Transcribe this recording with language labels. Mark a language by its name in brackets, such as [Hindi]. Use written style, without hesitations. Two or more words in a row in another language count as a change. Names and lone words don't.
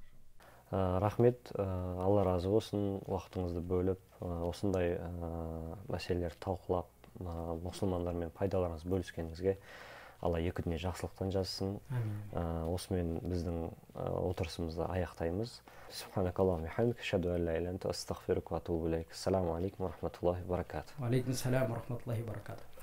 [Kazakh] Рахмет, Алла разы болсын, уақытыңызды бөліп, осындай мәселелерді талқылап, мұсылмандармен пайдаларыңызды бөліскеніңізге Алла екі дүние жақсылықтан жазсын. Осымен біздің отырысымызды аяқтаймыз. [Arabic] سبحانك اللهم وبحمدك أشهد أن لا إله إلا أنت أستغفرك وأتوب إليك. السلام عليكم ورحمة الله وبركاته. وعليكم السلام ورحمة الله وبركاته.